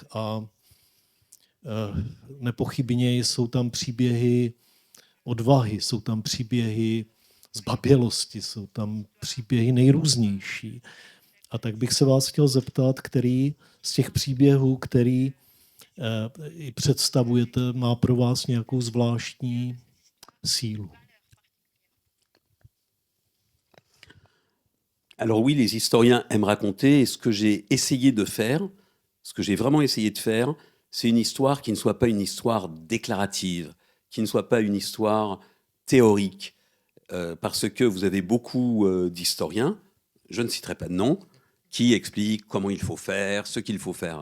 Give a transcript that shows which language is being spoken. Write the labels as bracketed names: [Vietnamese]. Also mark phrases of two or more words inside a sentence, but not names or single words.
[Czech] A nepochybně jsou tam příběhy odvahy, jsou tam příběhy zbabělosti, jsou tam příběhy nejrůznější. A tak bych se vás chtěl zeptat, který z těch příběhů, který představujete, má pro vás nějakou zvláštní sílu. [French] Alors oui, les historiens aiment raconter, et ce que j'ai essayé de faire, ce que j'ai vraiment essayé de faire, c'est une histoire qui ne soit pas une histoire déclarative, qui ne soit pas une histoire théorique, parce que vous avez beaucoup d'historiens, je ne citerai pas de nom, qui expliquent comment il faut faire, ce qu'il faut faire.